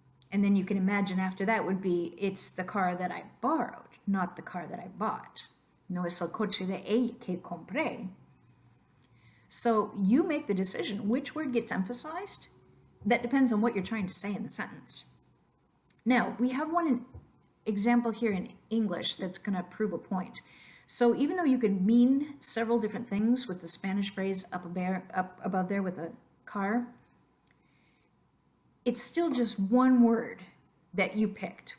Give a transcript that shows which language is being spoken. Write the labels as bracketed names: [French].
[English] And then you can imagine after that would be, it's the car that I borrowed, not the car that I bought. [Spanish] No es el coche de ella que compré. [English] So you make the decision which word gets emphasized. That depends on what you're trying to say in the sentence. Now, we have one example here in English that's going to prove a point. So even though you could mean several different things with the Spanish phrase up above there with a car, it's still just one word that you picked.